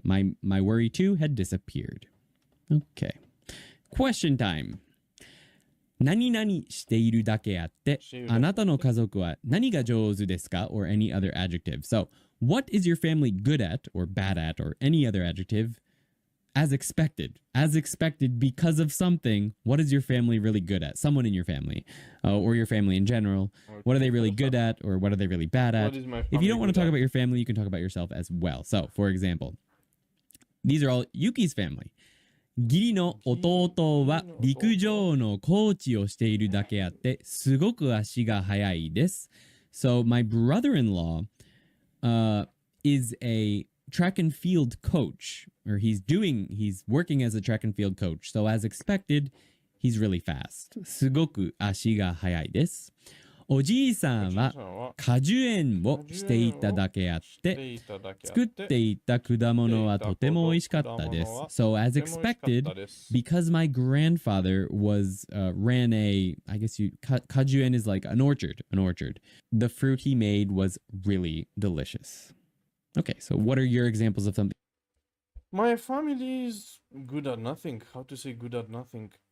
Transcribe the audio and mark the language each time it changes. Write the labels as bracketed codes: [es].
[en] My worry too had disappeared. Okay. Question time. [ja] 何々しているだけあって、あなたの家族は何が上手ですか [en] or any other adjective. So, what is your family good at or bad at or any other adjective? As expected because of something. What is your family really good at? Someone in your family or your family in general. What are they really good at or what are they really bad at? If you don't want to talk about your family, you can talk about yourself as well. So, for example, these are all Yuki's family. [ja] 義理の弟は陸上のコーチをしているだけあってすごく足が速いです。 [en] So, my brother-in-law is a track and field coach, or he's working as a track and field coach. So as expected, He's really fast. [ja] すごく足が速いです。おじいさんは果樹園をしていただけあって、作っていた果物はとても美味しかったです。 [en] So as expected, because my grandfather ran I guess果樹園 is like an orchard. The fruit he made was really delicious. Okay, so what are your examples of something? My family is good at nothing. How to say good at nothing?